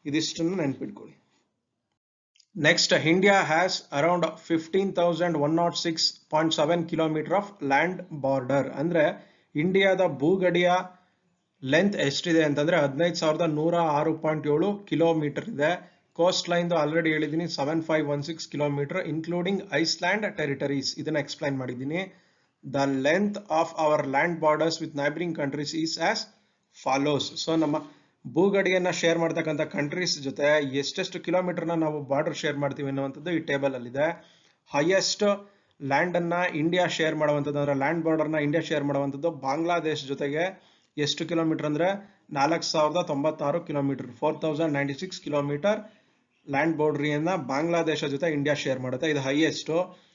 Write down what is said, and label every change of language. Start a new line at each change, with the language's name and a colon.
Kannada: ಇದಿಷ್ಟನ್ನು ನೆನ್ಪಿಟ್ಕೊಳ್ಳಿ.
English: Next, India has around 15,106.7 kilometre of land border.
Kannada: ಅಂದ್ರೆ ಇಂಡಿಯಾದ ಭೂಗಡಿಯ ಲೆಂತ್ ಎಷ್ಟಿದೆ ಅಂತಂದ್ರೆ 15,106.7 ಕಿಲೋಮೀಟರ್ ಇದೆ. ಕೋಸ್ಟ್ ಲೈನ್ ಆಲ್ರೆಡಿ ಹೇಳಿದೀನಿ 7516 ಕಿಲೋಮೀಟರ್ ಇನ್ಕ್ಲೂಡಿಂಗ್ ಐಸ್ಲ್ಯಾಂಡ್ ಟೆರಿಟರೀಸ್. ಇದನ್ನ ಎಕ್ಸ್ಪ್ಲೈನ್ ಮಾಡಿದ್ದೀನಿ.
English: The length of our land borders with neighboring countries is as follows.
Kannada: So ನಮ್ಮ ಭೂಗಡಿಯನ್ನ share ಮಾಡ್ತಕ್ಕಂಥ ಕಂಟ್ರೀಸ್ ಜೊತೆ ಎಷ್ಟೆಷ್ಟು ಕಿಲೋಮೀಟರ್ನ ನಾವು ಬಾರ್ಡರ್ ಶೇರ್ ಮಾಡ್ತೀವಿ ಅನ್ನುವಂಥದ್ದು ಈ ಟೇಬಲ್ ಅಲ್ಲಿ ಇದೆ. ಹೈಯೆಸ್ಟ್ ಲ್ಯಾಂಡ್ ಅನ್ನ ಇಂಡಿಯಾ ಶೇರ್ ಮಾಡುವಂಥದ್ದು ಅಂದ್ರೆ ಲ್ಯಾಂಡ್ ಬಾರ್ಡರ್ ನ ಇಂಡಿಯಾ ಶೇರ್ ಮಾಡುವಂಥದ್ದು ಬಾಂಗ್ಲಾದೇಶ್ ಜೊತೆಗೆ ಎಷ್ಟು ಕಿಲೋಮೀಟರ್ ಅಂದ್ರೆ 4096 ಕಿಲೋಮೀಟರ್, 4096 ಕಿಲೋಮೀಟರ್ ಲ್ಯಾಂಡ್ ಬೌಂಡ್ರಿಯನ್ನ ಬಾಂಗ್ಲಾದೇಶ ಜೊತೆ ಇಂಡಿಯಾ ಶೇರ್ ಮಾಡುತ್ತೆ. ಇದು ಹೈಯೆಸ್ಟ್.